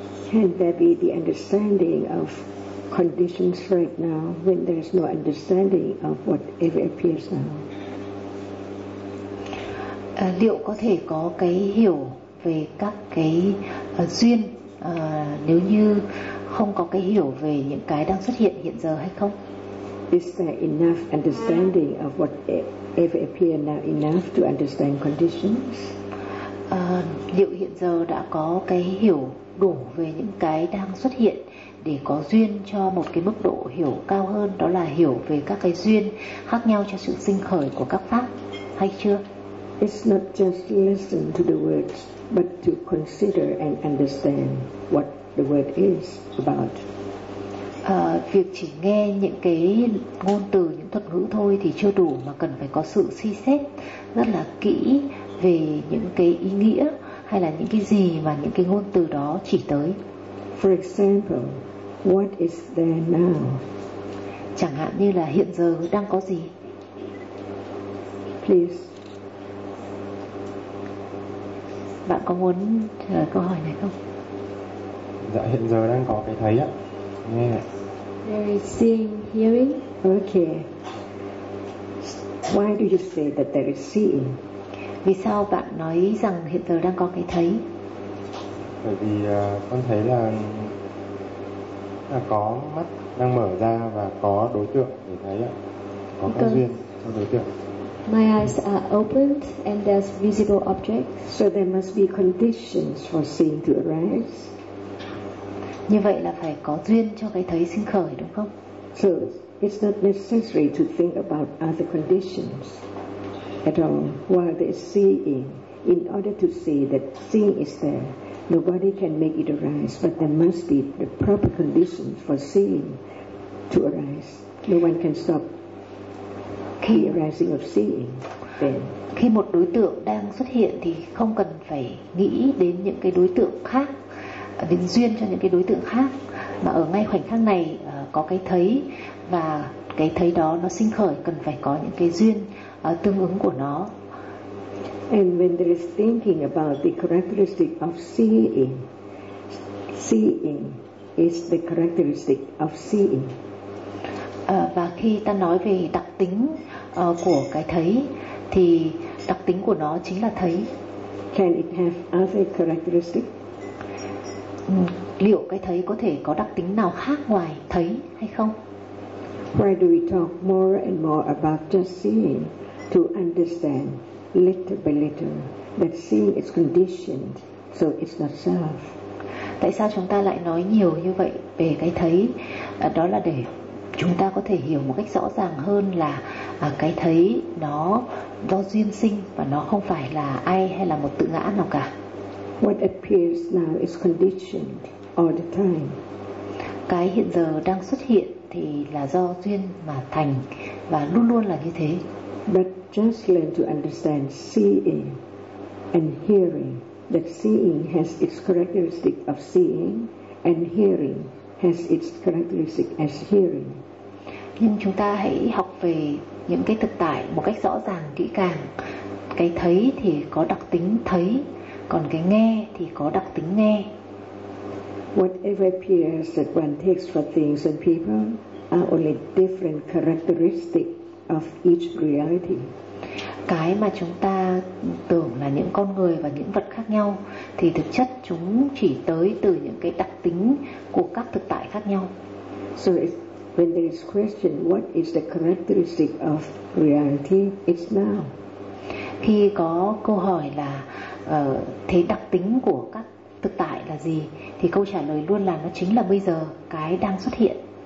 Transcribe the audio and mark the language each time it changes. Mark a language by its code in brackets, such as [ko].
[en] Can there be the understanding of conditions right now when there is no understanding of whatever appears now? [vi] Liệu có thể có cái hiểu về các cái duyên nếu như không có cái hiểu về những cái đang xuất hiện hiện giờ hay không? [en] Is there enough understanding of whatever appears now enough to understand conditions? [vi] Liệu hiện giờ đã có cái hiểu đủ về những cái đang xuất hiện để có duyên cho một cái mức độ hiểu cao hơn, đó là hiểu về các cái duyên khác nhau cho sự sinh khởi của các pháp hay chưa? [en] It's not just listen to the words, but to consider and understand what the word is about. [vi] Việc chỉ nghe những cái ngôn từ, những thuật ngữ thôi thì chưa đủ, mà cần phải có sự suy xét rất là kỹ về những cái ý nghĩa hay là những cái gì mà những cái ngôn từ đó chỉ tới. [en] For example, what is there now? [vi] Chẳng hạn như là hiện giờ đang có gì? [en] Please. [vi] Bạn có muốn trả lời câu hỏi này không? Dạ, hiện giờ đang có cái thấy ạ. Nghe ạ. [en] There is seeing, hearing. Okay. Why do you say that there is seeing? [vi] Vì sao bạn nói rằng hiện giờ đang có cái thấy? Bởi vì con thấy là có mắt đang mở ra và có đối tượng để thấy ạ. Có cái duyên cho đối tượng. [en] My eyes are opened and there's visible object, so there must be conditions for seeing to arise. [vi] Như vậy là phải có duyên cho cái thấy sinh khởi, đúng không? [en] So it's not necessary to think about other conditions. At all, while there is seeing, in order to see that seeing is there, nobody can make it arise, but there must be the proper conditions for seeing to arise. No one can stop the arising of seeing. Then, [vi] khi một đối tượng đang xuất hiện thì không cần phải nghĩ đến những cái đối tượng khác, đến duyên cho những cái đối tượng khác, mà ở ngay khoảnh khắc này có cái thấy, và cái thấy đó nó sinh khởi cần phải có những cái duyên tương ứng của nó. [en] And when there is thinking about the characteristic of seeing, seeing is the characteristic of seeing. [vi] Và khi ta nói về đặc tính của cái thấy thì đặc tính của nó chính là thấy. [en] Can it have other characteristics? [vi] Liệu cái thấy có thể có đặc tính nào khác ngoài thấy hay không? [en] Why do we talk more and more about just seeing to understand little by little that seeing is conditioned, so it's not self? [vi] Tại sao chúng ta lại nói nhiều như vậy về cái thấy? Đó là để chúng ta có thể hiểu một cách rõ ràng hơn là cái thấy nó do duyên sinh và nó không phải là ai hay là một tự ngã nào cả. [en] What appears now is conditioned all the time. [vi] Cái hiện giờ đang xuất hiện thì là do duyên mà thành và luôn luôn là như thế. [en] But just learn to understand seeing and hearing, that seeing has its characteristic of seeing and hearing has its characteristic as hearing. [vi] Nhưng chúng ta hãy học về những cái thực tại một cách rõ ràng kỹ càng. Cái thấy thì có đặc tính thấy, còn cái nghe thì có đặc tính nghe. [en] Whatever appears that one takes for things and people are only different characteristics of each reality. [vi] Cái mà chúng ta tưởng là những con người và những vật khác nhau thì thực chất chúng chỉ tới từ những cái đặc tính của các thực tại khác nhau. [en] So if, when there is question what is the characteristic of reality, it's now. [vi] Khi có câu hỏi là thế đặc tính của các thực tại là gì thì câu trả lời luôn là nó chính là bây giờ, cái đang xuất hiện.